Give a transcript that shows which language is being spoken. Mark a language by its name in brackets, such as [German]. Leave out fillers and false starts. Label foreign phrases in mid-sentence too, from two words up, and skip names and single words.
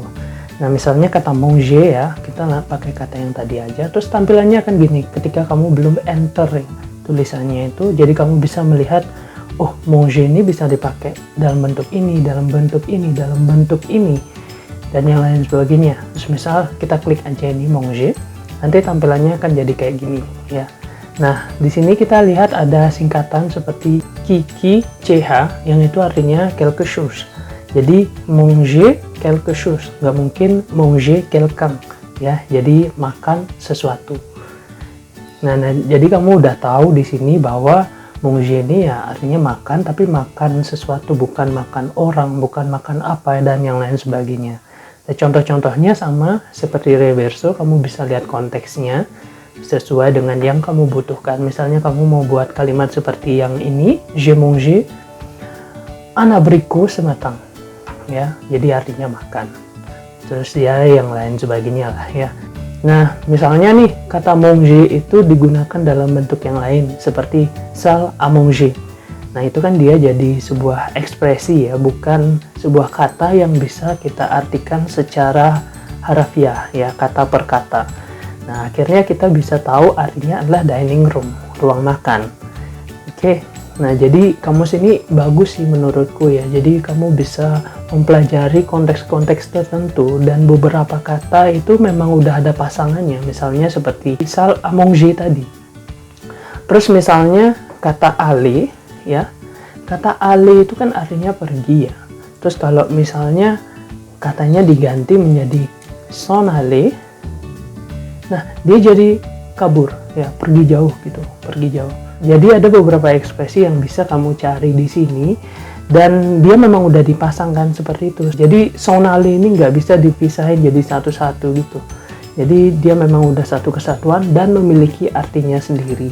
[Indonesian] Nah misalnya kata manger ya, kita nggak pakai kata yang tadi aja, terus tampilannya akan gini ketika kamu belum enter tulisannya itu, jadi kamu bisa melihat oh manger ini bisa dipakai dalam bentuk ini, dalam bentuk ini, dalam bentuk ini, dan yang lain sebagainya. Terus misal kita klik aja ini manger, nanti tampilannya akan jadi kayak gini ya. Nah di sini kita lihat ada singkatan seperti Kiki CH yang itu artinya [French] quelque chose. Jadi manger quelque chose, [Indonesian] nggak mungkin [French] manger quelqu'un [Indonesian] ya, jadi makan sesuatu. Nah, jadi kamu udah tahu di sini bahwa manger ini ya artinya makan, tapi makan sesuatu, bukan makan orang, bukan makan apa dan yang lain sebagainya. Nah, contoh-contohnya sama seperti Reverso, kamu bisa lihat konteksnya sesuai dengan yang kamu butuhkan. Misalnya kamu mau buat kalimat seperti yang ini, [French] j'ai mangé un abricot ce matin. [Indonesian] Ya, jadi artinya makan. Terus ya yang lain sebagainya lah ya. Nah, misalnya nih kata manger itu digunakan dalam bentuk yang lain seperti [French] salle à manger. [Indonesian] Nah, itu kan dia jadi sebuah ekspresi ya, bukan sebuah kata yang bisa kita artikan secara harafiah ya, kata per kata. Nah, akhirnya kita bisa tahu artinya adalah [English] dining room, [Indonesian] ruang makan. Oke. Nah, jadi kamus ini bagus sih menurutku ya. Jadi kamu bisa mempelajari konteks-konteks tertentu dan beberapa kata itu memang udah ada pasangannya. Misalnya seperti [French] salle à manger [Indonesian] tadi. Terus misalnya kata aller ya. Kata aller itu kan artinya pergi ya. Terus kalau misalnya katanya diganti menjadi [French] s'en aller. [Indonesian] Nah, dia jadi kabur ya, pergi jauh gitu, pergi jauh. Jadi ada beberapa ekspresi yang bisa kamu cari di sini dan dia memang udah dipasangkan seperti itu. Jadi sonali ini nggak bisa dipisahin jadi satu-satu gitu. Jadi dia memang udah satu kesatuan dan memiliki artinya sendiri.